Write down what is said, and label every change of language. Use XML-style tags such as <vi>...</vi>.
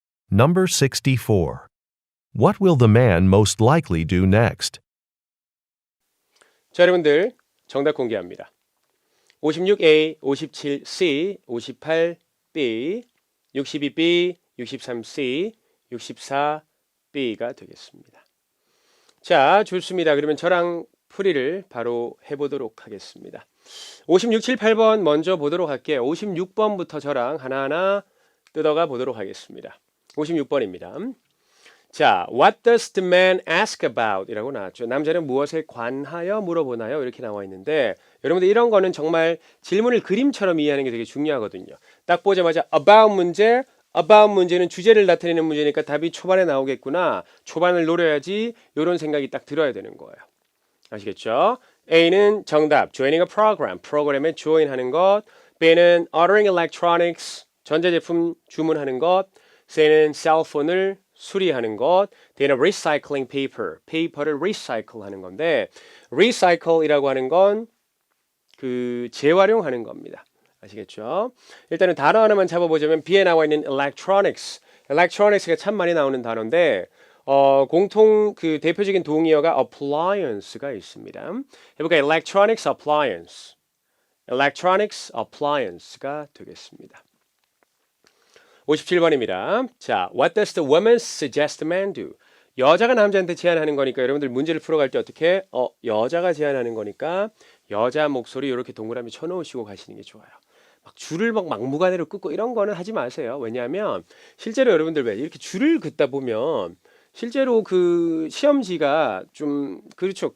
<en>Number 64. What will the man most likely do next?</en> <ko>자, 여러분들 정답 공개합니다. 56A, 57C, 58B, 62B, 63C, 64B가 되겠습니다. 자, 좋습니다. 그러면 저랑 풀이를 바로 해보도록 하겠습니다. 56, 7, 8번 먼저 보도록 할게요. 56번부터 저랑 하나하나 뜯어가 보도록 하겠습니다. 56번입니다.</ko> <en>자, what does the man ask about?</en> <ko>이라고 나왔죠. 남자는 무엇에 관하여 물어보나요? 이렇게 나와 있는데 여러분들 이런 거는 정말 질문을 그림처럼 이해하는 게 되게 중요하거든요. 딱 보자마자 about 문제는 주제를 나타내는 문제니까 답이 초반에 나오겠구나. 초반을 노려야지 이런 생각이 딱 들어야 되는 거예요. 아시겠죠? A는 정답,</ko> <en>joining a program,</en> <ko>프로그램에 join하는 것. B는</ko> <en>ordering electronics,</en> <ko>전자제품 주문하는 것. C는 셀폰을 수리하는 것. D는</ko> <en>recycling paper,</en> <ko>페이퍼를 recycle 하는 건데 recycle이라고 하는 건 그 재활용하는 겁니다. 아시겠죠? 일단은 단어 하나만 잡아보자면 B에 나와 있는 electronics, electronics가 참 많이 나오는 단어인데 공통 그 대표적인 동의어가 appliance가 있습니다. 해볼까요? electronics appliance, electronics appliance가 되겠습니다. 57번입니다.</ko> <en>자, what does the woman suggest man do?</en> <ko>여자가 남자한테 제안하는 거니까 여러분들 문제를 풀어갈 때 어떻게? 여자가 제안하는 거니까 여자 목소리 이렇게 동그라미 쳐놓으시고 가시는 게 좋아요. 막 줄을 막 막무가내로 긋고 이런 거는 하지 마세요. 왜냐하면 실제로 여러분들 왜 이렇게 줄을 긋다 보면 실제로 그 시험지가 좀 그렇죠.</ko>